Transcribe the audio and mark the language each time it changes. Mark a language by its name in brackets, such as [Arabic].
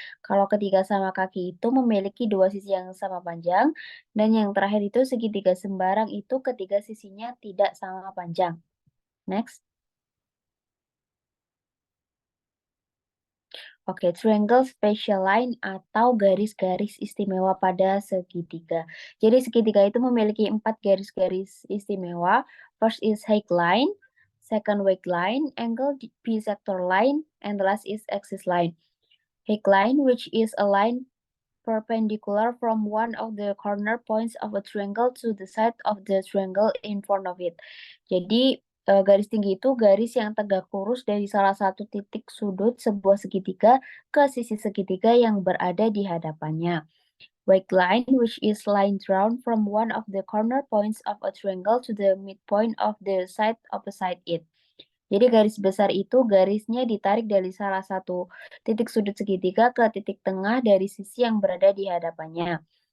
[Indonesian] Kalau ketiga sama kaki itu memiliki dua sisi yang sama panjang, dan yang terakhir itu segitiga sembarang itu ketiga sisinya tidak sama panjang. Next. [English] Triangle spatial line [Indonesian] atau garis-garis istimewa pada segitiga. Jadi segitiga itu memiliki 4 garis-garis istimewa. [English] First is height line, second weight line, angle bisector line, and the last is axis line. Height line, which is a line perpendicular from one of the corner points of a triangle to the side of the triangle in front of it. [Indonesian] Jadi garis tinggi itu garis yang tegak lurus dari salah satu titik sudut sebuah segitiga ke sisi segitiga yang berada di hadapannya. [English] Weight line, which is line drawn from one of the corner points of a triangle to the midpoint of the side opposite it. [Indonesian] Jadi garis besar itu garisnya ditarik dari salah satu titik sudut segitiga ke titik tengah dari sisi yang berada di hadapannya.